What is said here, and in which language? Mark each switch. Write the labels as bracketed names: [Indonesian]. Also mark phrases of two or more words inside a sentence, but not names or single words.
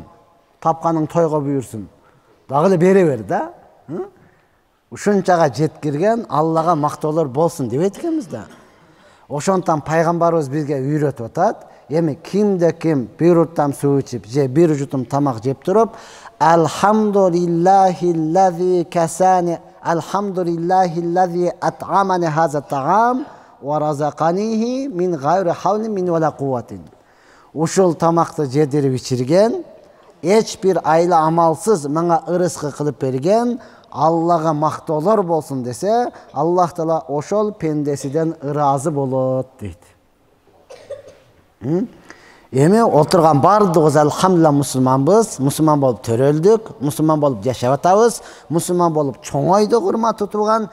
[Kyrgyz] Тапканың тойго буйурсун. Дагы эле бере бер да. Ушунчага жеткирген Аллага мактоолор болсун дебейт экенбиз да. Ошондон пайгамбарыбыз бизге үйрөтүп атат. Эми кимде ким бир уруттам суу ичип, же бир жутум тамак жеп туруп, [Arabic] الحمد لله الذي كساني، الحمد لله الذي أطعمني هذا الطعام ورزقنيه من غير حول مني ولا قوة. [Kyrgyz] Ушул тамакты жедирип ичирген, эч бир айла амалсыз мага ырыскы кылып берген Аллага мактоолор болсун десе, Аллах таала ошол пендесиден ыраазы болот дейт. Эми отурган бардыгыбыз алхамдулилла мусулманбыз, мусулман болуп төрөлдүк, мусулман болуп жашап атабыз, мусулман болуп чоңойдук, урматтуу тууган.